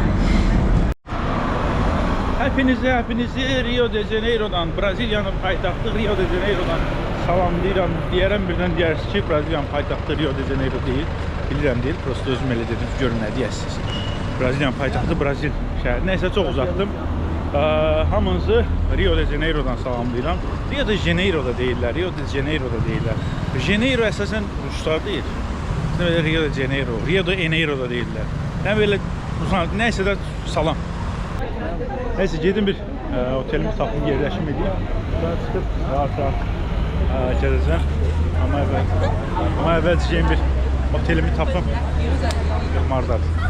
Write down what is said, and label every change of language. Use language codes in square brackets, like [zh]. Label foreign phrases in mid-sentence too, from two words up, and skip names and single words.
[az] Hepinizi Rio de Janeiro'dan, Braziliyanın paytaxtı Rio de Janeiro'dan salamlayıram. Deyərəm birdən deyərsiniz ki, Braziliyanın paytaxtı Rio de Janeiro deyil. Bilirəm deyil, prosta özüm elə dedim, görün nə deyəsiniz. Braziliyanın paytaxtı Brazil şəhəri. Nəysə çox uzatdım. Hamınızı Rio de Janeiro'dan salamlayıram. Rio de Janeiro'da deyirlər, Rio de Janeiro'da deyirlər. Janeiro əsasən ruslar deyil. Rio de Janeiro, Rio de Janeiro'da deyirlər. Yəni belə nəysə də salam. Nəysə gedim bir otelimi tapım, yerləşim edeyim. Buradan çıxıb rahat gələcəm. Amma əvvəlcəyim bir otelimi tapım. Mardadır.